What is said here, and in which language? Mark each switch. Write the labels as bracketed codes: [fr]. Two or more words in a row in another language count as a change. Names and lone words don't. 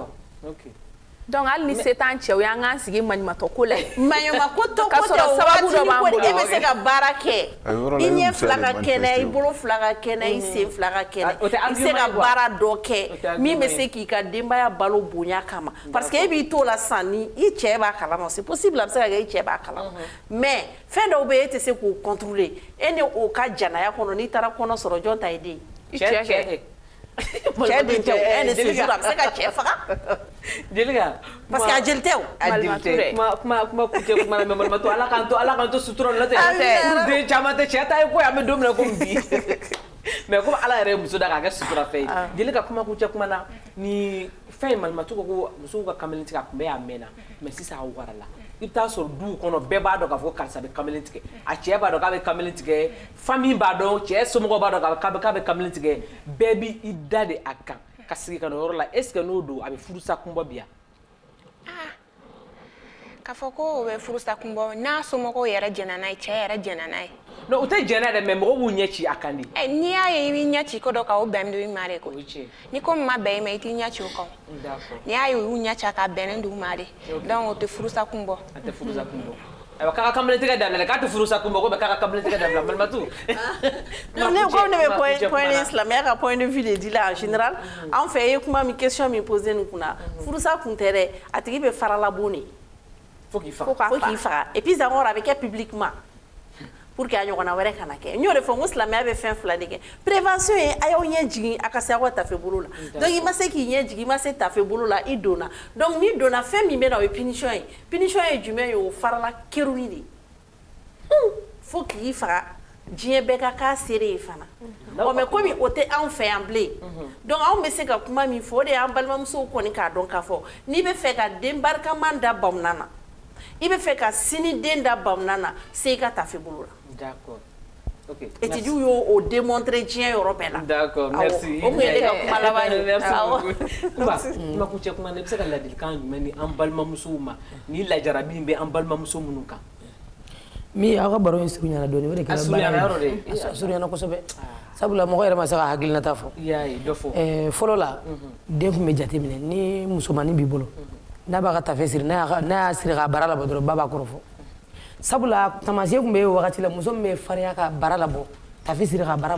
[bm] donc hali ni se t'an cɛw ye an k'an sigi maɲumatɔ ko la maɲumatɔ ko tɛ o waati ko e bɛ se ka baara kɛ i ɲɛ fila ka kɛnɛ i bolo fila ka kɛnɛ i sen fila ka kɛnɛ i se ka baara dɔ kɛ min bɛ se k'i ka denbaya balo bonya kama [fr] parce que [bm] e b'i t'o la sisan ni i cɛ b'a kalama [fr] c'est possible [bm] a bɛ se ka kɛ i cɛ b'a kalama mais fɛn dɔw bɛ yen e tɛ se k'o contrôler e ni o ka janaya kɔnɔ n'i taara kɔnɔ sɔrɔ jɔn ta ye den ye. cɛ kɛ. cɛ den tɛ o e ni [fr] ce jour [bm] a bɛ se ka cɛ faga. Jelika [fr] parce que [bm] a jeli tɛ o. a jeli tɛ kuma kuncɛ kuma na mais Malimatu ala k'an to sutura la tɛ den caman tɛ cɛ ta ye ko ye an bɛ don min na komi bi [fr] mais comme [bm] ala yɛrɛ ye muso da k'a kɛ sutura fɛn ye Jelika kuma kuncɛ kuma na ni fɛn in Malimatu ko ko musow ka kamalen tigɛ a kun bɛ yan mɛnna mais sisan a warala i bɛ taa sɔrɔ duw kɔnɔ bɛɛ b'a dɔn k'a fɔ karisa bɛ kamalen tigɛ a cɛ b'a dɔn k'a bɛ kamalen tigɛ famille b'a dɔn cɛ somɔgɔw b'a dɔn k'a bɛ kamalen tigɛ bɛɛ b'i da de a kan ka sigi ka na yɔrɔ la [fr] est ce que [bm] n'o don a bɛ furusa kunbɔ bi yan. k'a fɔ ko o bɛ furusa kunbɔ n'a somɔgɔw yɛrɛ jɛnna n'a ye cɛ yɛrɛ jɛnna n'a ye. non o tɛ jɛnna dɛ mais mɔgɔw b'u ɲɛ ci a kan de. n'i y'a ye i b'i ɲɛ ci ko dɔ kan o bɛn bɛ i ma de ko ni ko min ma bɛn i ma i t'i ɲɛ ci o kan n'i y'a ye u y'u ɲɛ ci a kan bɛnnen d'u ma de donc o tɛ furusa kunbɔ. a tɛ furusa kunbɔ ayiwa k'a ka kamalen tigɛ dabila k'a tɛ furusa kunbɔ ko bɛ k'a ka kamalen tigɛ dabila Malimatu. ne ko ne bɛ point ni silamɛya ka [fr] point de vue de [bm] di la [fr] en général [bm] anw fɛ i ye kuma min question min posé nin kunna furusa kun tɛ dɛ a tigi bɛ farala bon de. fo k'i faga [fr] et puis encore [bm] a bɛ kɛ [fr] publiquement pour que [bm] a ɲɔgɔnna wɛrɛ kana kɛ n y'o de fɔ n ko silamɛya bɛ fɛn fila de kɛ prévention ye a y'aw ɲɛ jigin a ka se aw ka tafe bolo la donc i ma se k'i ɲɛ jigin i ma se tafe bolo la i donna donc n'i donna fɛn min bɛ na o ye punition ye jumɛn ye o farala keruni de fo k'i faga diɲɛ bɛɛ ka k'a seere ye fana mais komi o tɛ anw fɛ yan bilen donc anw bɛ se ka kuma min fɔ o de y'an balimamusow kɔni k'a dɔn k'a fɔ n'i bɛ fɛ ka den barikaman da bamunan na i bɛ fɛ ka sini den da bamunan na se i ka tafe bolo la. [fr] D'accord. Ok. [bm] Études y'o démontrer diɲɛ yɔrɔ bɛɛ la. [fr] D'accord, merci. [bm] O kun ye ne ka kuma laban ye. [fr] Merci beaucoup. [bm] Kuma kuncɛ kuma na i bɛ se ka ladilikan jumɛn di an balimamusow ma ni lajarabi in bɛ an balimamuso minnu kan. Min aw ka baro in surunyana dɔɔni o de kɛra baara ye. A surunyana kosɛbɛ. Sabula mɔgɔ yɛrɛ ma se ka hakilinata fɔ. I y'a ye dɔ fɔ. Fɔlɔ la den kun bɛ jate minɛ ni musomanin b'i bolo n'a b'a ka tafe siri n'a y'a siri k'a bara labɔ dɔrɔn ba b'a kɔrɔ fɔ sabula tamasiye kun bɛ wagati la muso min bɛ farinya ka bara labɔ tafe siri ka bara